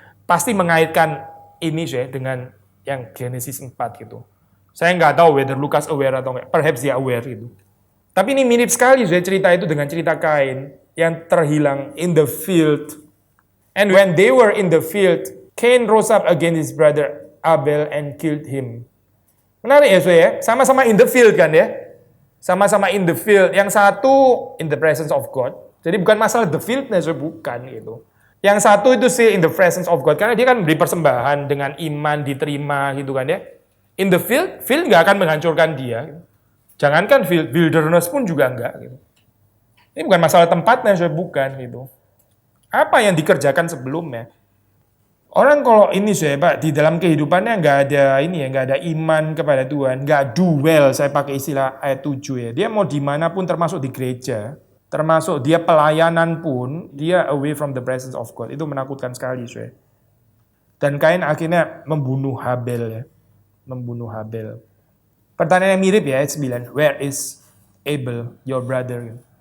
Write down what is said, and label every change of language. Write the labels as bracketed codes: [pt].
[id] Pasti mengaitkan ini ya dengan yang Genesis 4 gitu. Saya nggak tahu whether Lukas aware atau enggak. Perhaps dia aware gitu. Tapi ini mirip sekali cerita itu dengan cerita Kain yang terhilang [en] in the field. And when they were in the field, Cain rose up against his brother Abel and killed him. [id] Menarik ya ya, sama-sama [en] in the field [id] kan ya. Sama-sama in the field. Yang satu [en] in the presence of God. [id] Jadi bukan masalah the fieldnya, bukan gitu. Yang satu itu sih [en] in the presence of God. [id] Karena dia kan beri persembahan dengan iman diterima gitu kan ya. [en] In the field [id] nggak akan menghancurkan dia. Jangankan field, wilderness pun juga enggak. Gitu. Ini bukan masalah tempatnya, bukan gitu. Apa yang dikerjakan sebelumnya? Orang kalau ini Pak, di dalam kehidupannya nggak ada ini ya, nggak ada iman kepada Tuhan, nggak do well, saya pakai istilah ayat 7 ya. Dia mau dimanapun termasuk di gereja, termasuk dia pelayanan pun, dia [en] away from the presence of God. [id] Itu menakutkan sekali, saya. Dan Kain akhirnya membunuh Habel ya. Membunuh Habel. Pertanyaan yang mirip ya, ayat 9. [en] Where is Abel, your brother?